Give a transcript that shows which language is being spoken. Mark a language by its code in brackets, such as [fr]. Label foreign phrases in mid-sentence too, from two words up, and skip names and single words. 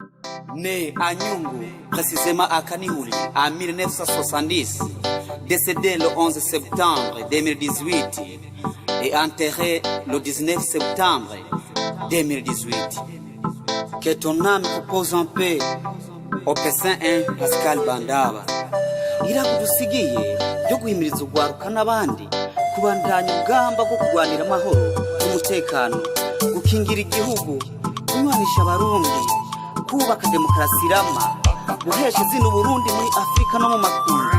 [fr] Né à Nyungu, précisément à Kanihuri, en 1970, décédé le 11 septembre 2018 et enterré le 19 septembre 2018. Que ton âme repose en paix, au Pessin 1 Pascal Bandaba. [rn] Irakudusigiye yo guhimiriza ugwaruka n'abandi kubandanya ugamba bwo kurwanira amahoro n'umutekano, gukingira igihugu, kunywanisha abarundi, kubaka demokarasi irama, guhesha izina Burundi muri Afrika no mu makungu.